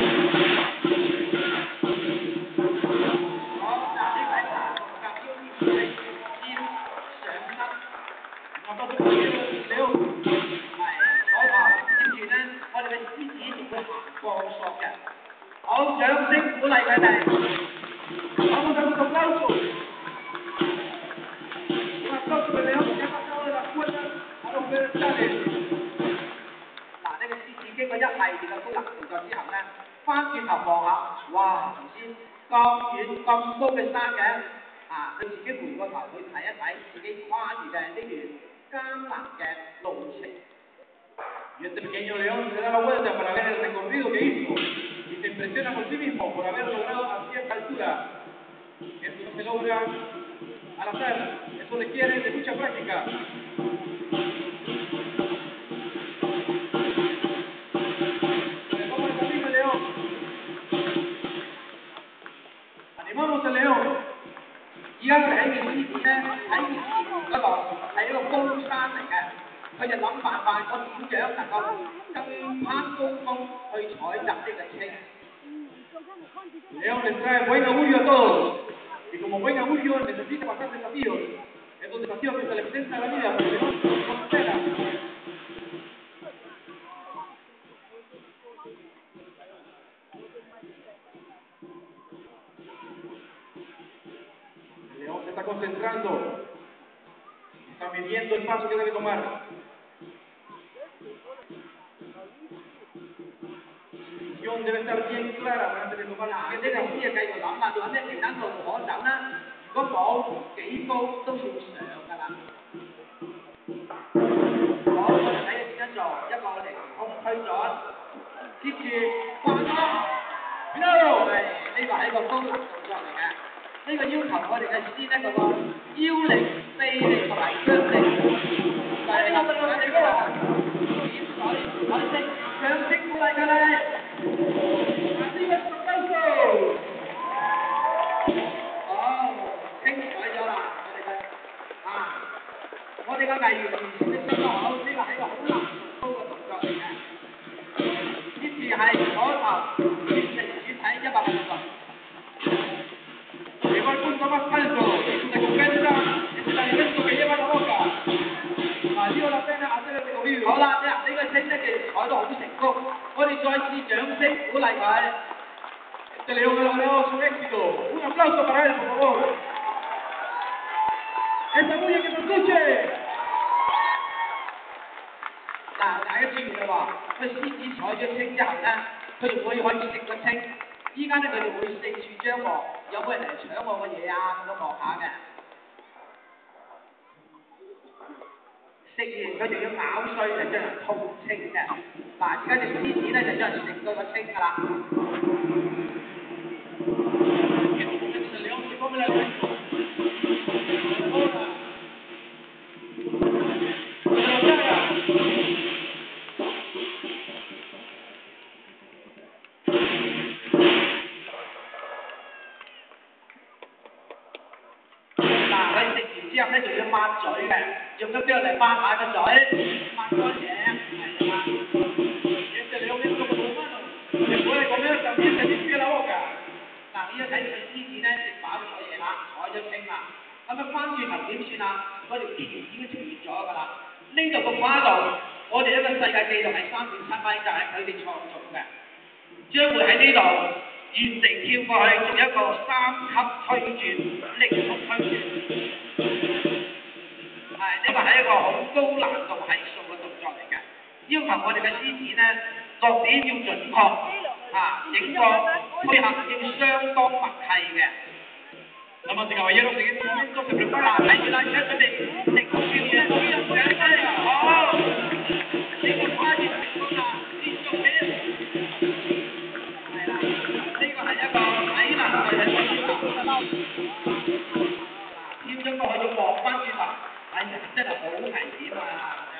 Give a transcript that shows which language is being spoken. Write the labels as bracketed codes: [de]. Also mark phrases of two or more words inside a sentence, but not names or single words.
[yue] 好，嗱呢個係爬動甲腰獅子腰上身，我覺得了，係左頭，接住咧我哋嘅獅子仲會行鋼索嘅。好，掌聲鼓勵佢哋。 [es] Vamos a dar un aplauso. Un aplauso que le damos que ha pasado de las cuerdas a los pedestales. [yue] 嗱，呢個獅子經過一系列嘅高難動作之後咧，翻轉頭望下，哇！頭先咁遠咁高嘅山嘅，佢自己回過頭去睇一睇自己跨越嘅呢段艱難嘅路程。 [es] Y este pequeño león se da la vuelta para ver el recorrido que hizo y se impresiona por sí mismo por haber logrado a cierta altura. Esto no se logra al azar, eso requiere de mucha práctica. Vamos al camino del león. Animamos al león. [yue] 而家佢睇見獅子咧，睇見前面嗰度係一個高山嚟嘅，佢就諗辦法，我點樣能夠更攀高峰去採集呢個青。 [es] León les trae buen augurio a todos. Y como buen augurio necesita pasar desafíos. Estos desafíos que se le presentan a la vida, pero el león no supera. El león se está concentrando. Está midiendo el paso que debe tomar. Su visión debe estar bien clara antes de tomar la [yue] 呢個獅啊繼續諗啦，有咩其他路可走呢？如果冇幾高都要上㗎啦。好，我哋睇下點樣做，一個凌空推進，接住掛鈎。係呢個係一個高難動作嚟嘅。呢個要求我哋嘅獅咧嗰個腰力、臂力同埋腳力。係呢個我哋嗰個點水海星，掌聲鼓勵佢哋。 [es] ¡Arriba el aplauso! [yue] 好，清楚咗啦，我哋嘅藝員完成得相當好，呢個係一個好難度高嘅動作嚟嘅。接住係左頭轉成轉體180度。 [es] Llegó al punto más alto y su recompensa es el alimento que lleva a la boca. Valió la pena hacer el recorrido. [yue] 好啦，呢個青咧嘅採到好成功，我哋再次掌聲鼓勵佢。 [es] Este león ha logrado su éxito. Un aplauso para él, por favor. ¡Esa bulla que se escuche! [yue] 嗱，大家注意啦喎，佢獅子採咗青之後咧，佢仲可以食個青。依家咧佢哋會四處張望，有冇人嚟搶我嘅嘢啊？咁樣望下嘅。食完佢仲要咬碎就將人吐青嘅。嗱，而家隻獅子咧就將人食到個青㗎啦。 [es] El león se come el alimento. Ahora. ¡Se lo traga! [yue] 嗱，佢食完之後咧，仲要抹嘴嘅，用咗邊度嚟抹下個嘴，抹乾淨，係啦。 [es] Este león es como los humanos. Después de comer también se limpia la boca. [yue] 嗱，依家睇住個獅子咧食飽咗嘢啦，採咗青啦，咁啊翻轉頭點算啊？嗰條鐵已經斷咗㗎啦。呢度個跨度，我哋一個世界紀錄係3.7米，就係佢哋創造嘅，將會喺呢度原地跳過去，做一個3級推轉，力速推轉。呢個係一個好高難度係數嘅動作嚟嘅，要求我哋嘅獅子咧落點要準確，整個配合要相當默契嘅。 [es] Damas y caballeros, en este momento se prepara. [yue] 睇住啦，而家準備力速跳躍，好，呢個跨越成功啦，連續跳，係啦，呢個係一個體能類嘅動作，跳咗過去要望翻轉頭，哎呀，真係好危險啊！